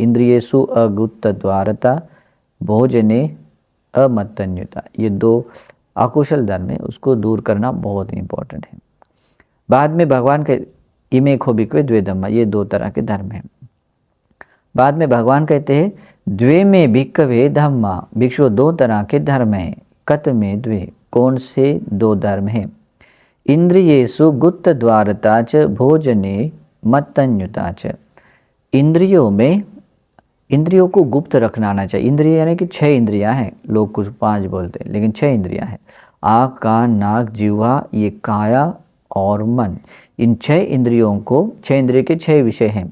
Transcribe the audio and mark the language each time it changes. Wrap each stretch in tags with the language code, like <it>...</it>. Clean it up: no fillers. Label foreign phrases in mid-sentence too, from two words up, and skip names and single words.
<pi>इंद्रियेषु अगुप्त द्वारता भोजने अमत्तन्युता,</pi> <hi>ये 2 अकुशल धर्म है, उसको दूर करना बहुत इंपॉर्टेंट है। बाद में भगवान के</hi> <pi>इमे खो बिक्वे द्वे धम्मा,</pi> <hi>ये 2 तरह के धर्म हैं। बाद में भगवान कहते हैं</hi> <pi>द्वे में भिक्खवे धम्मा,</pi> <hi>भिक्षु 2 तरह के धर्म हैं।</hi> <pi>कत में द्वे,</pi> <hi>कौन से 2 धर्म हैं?</hi> <pi>इंद्रियेषु गुप्त द्वारता च भोजने मत्तन्युता च,</pi> <hi>इंद्रियों में, इंद्रियों को गुप्त रखना आना चाहिए। इंद्रिय यानी कि 6 इंद्रियां हैं, लोग कुछ 5 बोलते हैं लेकिन 6 इंद्रियां हैं। आँख, कान, नाक, जिह्वा, ये काया और मन, इन 6 इंद्रियों को, 6 इंद्रिय के 6 विषय हैं।</hi>